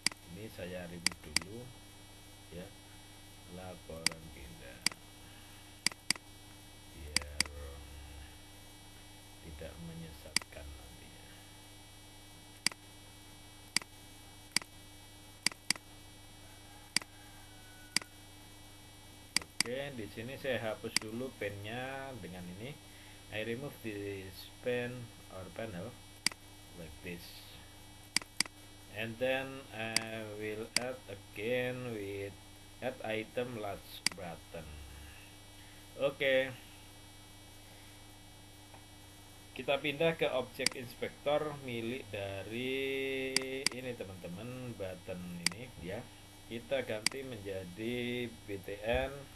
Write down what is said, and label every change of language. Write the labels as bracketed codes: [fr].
[id] Ini saya remove dulu ya, laporan pindah, biar tidak menyesatkan nantinya. Oke, di sini saya hapus dulu pennya dengan ini. [en] I remove this pen or panel like this, and then I will add again with add item large button. [id] Oke. Kita pindah ke objek inspektor milik dari ini, teman-teman, button ini ya. Kita ganti menjadi btn